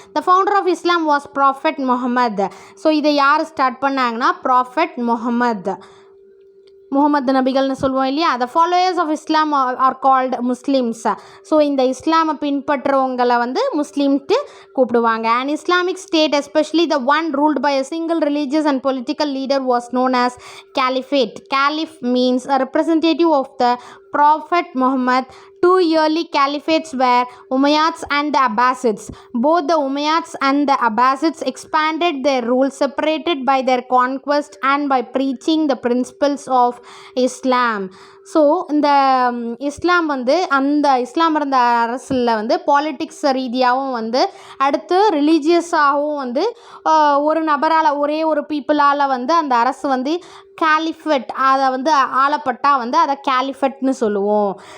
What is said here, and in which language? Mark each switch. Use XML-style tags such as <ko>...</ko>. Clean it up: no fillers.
<en>The founder of Islam was prophet Muhammad.</en> <ta>So இதை யார் start பண்ணாங்கன்னா ப்ராஃபெட் முகமது நபிகள்னு சொல்லுவோம் இல்லையா.</ta> <en>The followers of Islam are called Muslims.</en> <ta>So இந்த இஸ்லாமை பின்பற்றுறவங்களை வந்து முஸ்லீம்ட்டு கூப்பிடுவாங்க.</ta> <en>And Islamic state especially the one ruled by a single religious and political leader was known as caliphate. Caliph means a representative of the Prophet Muhammad. Two early caliphates were Umayyads and the Abbasids. Both the Umayyads and the Abbasids expanded their rule, separated by their conquest and by preaching the principles of Islam.</en> <ta>So இந்த இஸ்லாம் வந்து அந்த இஸ்லாம் இருந்த அரசில் வந்து politics ரீதியாகவும் வந்து அடுத்து ரிலீஜியஸாகவும் வந்து ஒரு நபரால், ஒரே ஒரு பீப்புளால் வந்து அந்த அரசு வந்து கேலிஃபெட், அதை வந்து ஆளப்பட்டால் வந்து அதை கேலிஃபெட்னு சொல்லுவோம்.</ta>